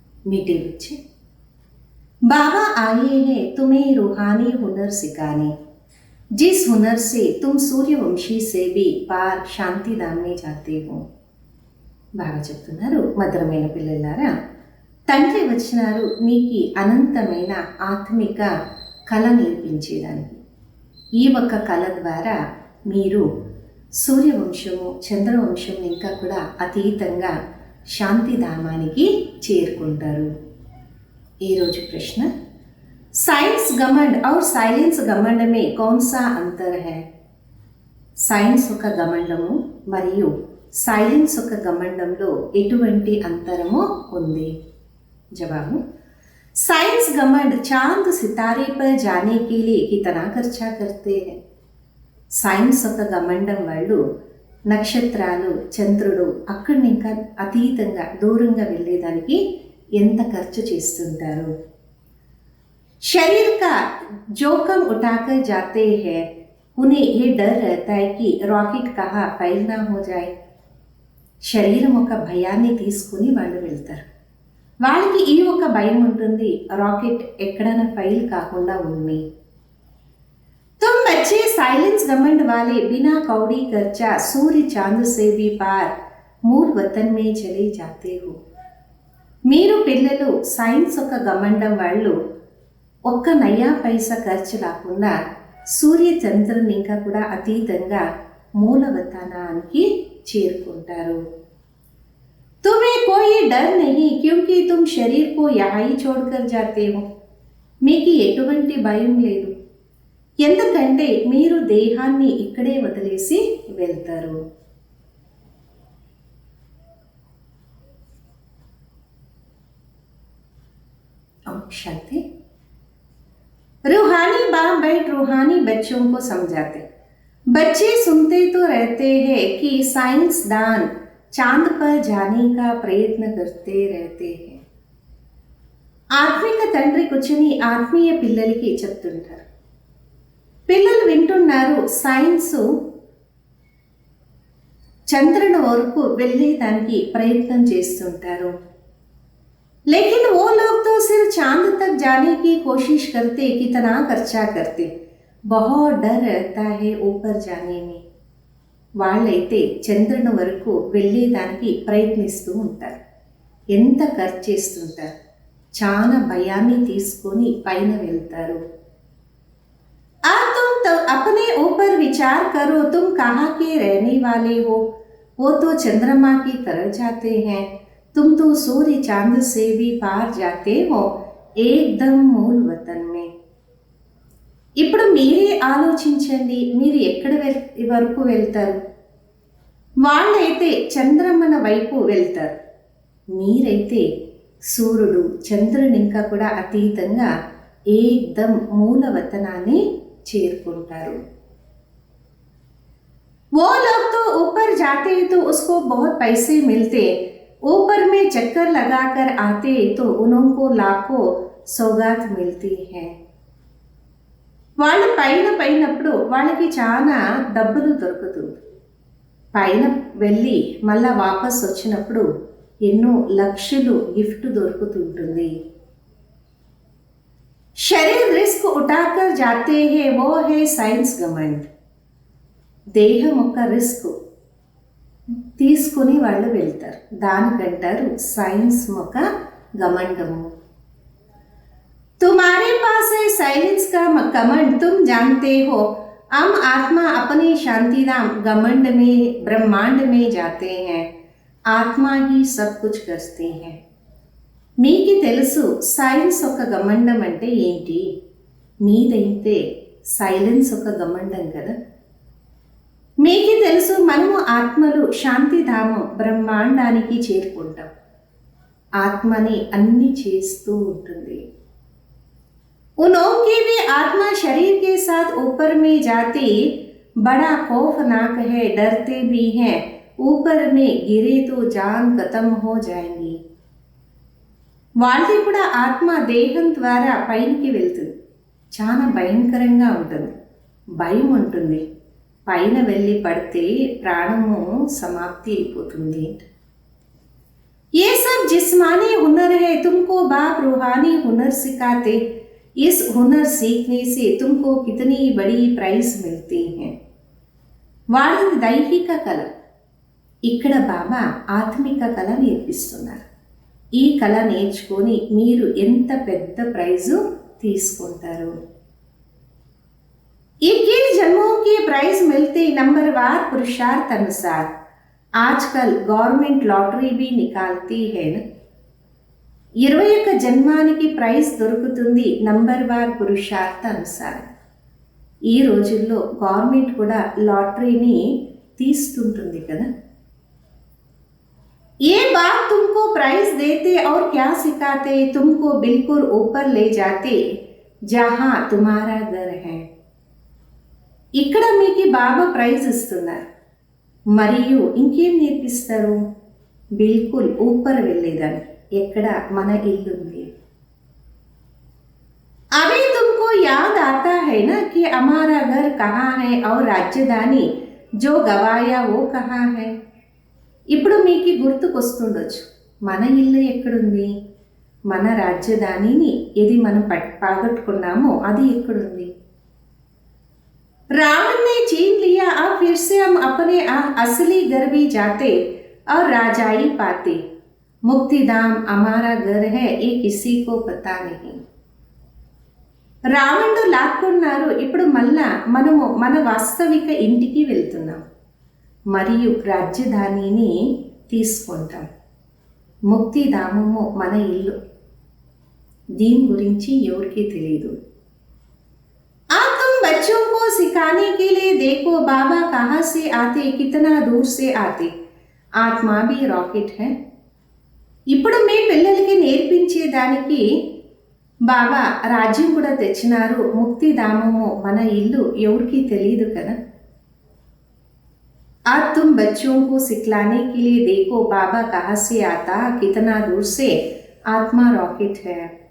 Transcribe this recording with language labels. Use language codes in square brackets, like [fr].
[hi] Meeting [te] వచ్చి [hi] बाबा आए हैं तुम्हें रूहानी हुनर सिखाने, जिस हुनर से तुम सूर्यवंशी से भी पार शांति धाम में जाते हो. [te] బాగా చెప్తున్నారు. మధురమైన పిల్లలారా, తండ్రి వచ్చినారు మీకు అనంతమైన ఆత్మిక కళ నేర్పించేదానికి. ఈ ఒక్క కళ ద్వారా మీరు సూర్యవంశము, చంద్రవంశం ఇంకా కూడా అతీతంగా శాంతిధామానికి చేరుకుంటారు. ఈరోజు ప్రశ్న, [hi] సైన్స్ గమండ్ और సైలెన్స్ గమండ్ में कौन सा अंतर है? [te] సైన్స్ ఒక గమండము మరియు సైలెన్స్ ఒక గమండంలో ఎటువంటి అంతరము ఉంది? జవాబు, [hi] साइंस घमंड चांद सितारे पर जाने के लिए कितना खर्चा करते हैं. [te] సైన్స్ ఒక గమండం వాళ్ళు నక్షత్రాలు, చంద్రుడు అక్కడిని ఇంకా అతీతంగా దూరంగా వెళ్ళేదానికి ఎంత ఖర్చు చేస్తుంటారు. [hi] शरीर का जोखम उठाकर जाते हैं, उन्हें ये डर रहता है कि रॉकेट कहाँ फैल ना हो जाए. [te] శరీరం ఒక భయాన్ని తీసుకుని వాళ్ళు వెళ్తారు. వాళ్ళకి ఈ ఒక భయం ఉంటుంది, రాకెట్ ఎక్కడైనా ఫైల్ కాకుండా ఉంది. [hi] तुम बच्चे साइलेंस घमंड वाले बिना कौड़ी खर्चा सूर्य चांद से भी पार मूल वतन में चले जाते हो. [te] మీరు పిల్లలు సైన్స్ ఒక గమండం వాళ్ళు ఒక్క నయా పైసా ఖర్చు లేకుండా సూర్య చంద్రుని ఇంకా కూడా అతీతంగా మూలవతనానికి చేరుకుంటారు. [hi] तुम्हें कोई डर नहीं क्योंकि तुम शरीर को यहाँ ही छोड़कर जाते हो. [te] మీకు ఎటువంటి భయం లేదు, ఎందుకంటే మీరు దేహాన్ని ఇక్కడే వదిలేసి వెళ్తారు. [hi] शांति. रूहानी बाप बैठ रूहानी बच्चों को समझाते. बच्चे सुनते तो रहते हैं कि साइंसदान चांद पर जाने का प्रयत्न करते रहते हैं. [te] ఆత్మిక తండ్రి కూర్చుని ఆత్మీయ పిల్లలకి చెప్తుంటారు. పిల్లలు వింటున్నారు, సైన్స్ చంద్రుని వరకు వెళ్ళేదానికి ప్రయత్నం చేస్తుంటారు. [hi] लेकिन वो लोग तो सिर्फ चांद तक जाने की कोशिश करते, कितना खर्चा करते, बहुत डर रहता है ऊपर जाने में. [te] వాళ్ళైతే చంద్రుని వరకు వెళ్ళేదానికి ప్రయత్నిస్తూ ఉంటారు, ఎంత ఖర్చు చేస్తుంటారు, చాలా భయాన్ని తీసుకొని పైన వెళ్తారు. [hi] तुम तो अपने ऊपर विचार करो, तुम कहाँ के रहने वाले हो. वो तो चंद्रमा की तरफ जाते हैं, तुम तो सूर्य चांद से भी पार जाते हो एकदम मूल वतन में. [te] ఇప్పుడు మీరే ఆలోచించండి, మీరు ఎక్కడ వరకు వెళ్తారు. వాళ్ళైతే చంద్రమన వైపు వెళ్తారు, మీరైతే సూర్యుడు చంద్రుని ఇంకా కూడా అతీతంగా ఏకదం మూలవతనాన్ని చేరుకుంటారు. [hi] वो लोग तो ऊपर जाते तो उसको बहुत पैसे मिलते, ऊपर में चक्कर लगाकर आते तो उनको लाखों सौगात मिलती है. [te] వాళ్ళు పైనప్పుడు వాళ్ళకి చాలా డబ్బులు దొరుకుతుంది, పైన వెళ్ళి మళ్ళా వాపస్ వచ్చినప్పుడు ఎన్నో లక్షలు గిఫ్ట్ దొరుకుతుంటుంది. [hi] शरीर रिस्क उठाकर जाते हैं, वो है साइंस घमंड. [te] దేహం ఒక రిస్క్ తీసుకుని వాళ్ళు వెళ్తారు, దానికంటారు సైన్స్ ఒక గమండము. [hi] तुम्हारे पास है साइलेंस का घमंड, तुम जानते हो हम आत्मा अपने शांतिधाम घमंड में ब्रह्मांड में जाते हैं, आत्मा ही सब कुछ करते हैं. [te] మీకు తెలుసు సైన్స్ ఒక గమండం అంటే ఏంటి, మీదైతే సైలెన్స్ ఒక గమండం కదా. మీకు తెలుసు మనము ఆత్మలు శాంతిధామం బ్రహ్మాండానికి చేరుకుంటాం, ఆత్మని అన్ని చేస్తూ ఉంటుంది. [hi] उनकी भी आत्मा शरीर के साथ ऊपर में जाती, बड़ा खौफनाक है, डरते भी हैं, ऊपर में गिरे तो जान खत्म हो जाएंगी. [te] వాళ్ళకి కూడా ఆత్మ దేహం ద్వారా పైకి వెళ్తుంది, చాలా భయంకరంగా ఉంటుంది, భయం ఉంటుంది. పైన వెళ్ళి పడితే ప్రాణము సమాప్తి అయిపోతుంది. [hi] ये सब जिस्मानी हुनर है, तुमको बाप रूहानी हुनर सिखाते, इस हुनर सीखने से तुमको कितनी बड़ी प्राइज मिलती है. [te] వాడిది దైహిక కళ, ఇక్కడ బాబా ఆత్మిక కళ నేర్పిస్తున్నారు. ఈ కళ నేర్చుకొని మీరు ఎంత పెద్ద ప్రైజు తీసుకుంటారు. [hi] 21 जन्मों की प्राइज मिलते नंबरवार पुरुषार्थ अनुसार. आजकल गवर्नमेंट लॉटरी भी निकालती है ना. [te] 21 జన్మానికి ప్రైజ్ దొరుకుతుంది నంబర్వార్ పురుషార్థ అనుసారం. ఈ రోజుల్లో గవర్నమెంట్ కూడా లాటరీని తీస్తుంటుంది కదా. [hi] ये बात तुमको प्राइज देते और क्या सिखाते, तुमको बिल्कुल ऊपर ले जाते जहां तुम्हारा घर है. [te] ఇక్కడ మీకు బాబా ప్రైజ్ ఇస్తున్నారు, మరియు ఇంకేం నేర్పిస్తారు? బిల్కుల్ ఊపర్ వెళ్ళేదాన్ని, ఎక్కడ మన ఇల్లుంది. [hi] अभी तुमको याद आता है ना कि हमारा घर कहाँ है और राजधानी जो गवाया वो कहाँ है. [te] ఇప్పుడు మీకు గుర్తుకొస్తుండొచ్చు, మన ఇల్లు ఎక్కడుంది, మన రాజధానిని ఏది మనం పోగొట్టుకున్నామో అది ఎక్కడుంది. [hi] रावण ने छीन लिया, अब फिर से हम अपने असली घर भी जाते और राजाई पाते. मुक्तिधाम हमारा घर है, ये किसी को पता नहीं. [te] రావణుడు లాక్కున్నారు, ఇప్పుడు మళ్ళా మనము మన వాస్తవిక ఇంటికి వెళ్తున్నాం మరియు రాజధానిని తీసుకుంటాం. ముక్తిధామము మన ఇల్లు, దీని గురించి ఎవరికీ తెలియదు. [hi] बच्चों को सिखाने के लिए देखो बाबा कहाँ से आते, कितना दूर से आते. आत्मा भी रॉकेट है. [te] ఇప్పుడు మీ పిల్లలకి నేర్పించేదానికి బాబా రాజ్యం కూడా తెచ్చినారు. ముక్తిధామము మన ఇల్లు ఎవరికి తెలియదు కదా. [hi] आज तुम बच्चों को सिखलाने के लिए देखो बाबा कहाँ से आता, कितना दूर से आत्मा रॉकेट है.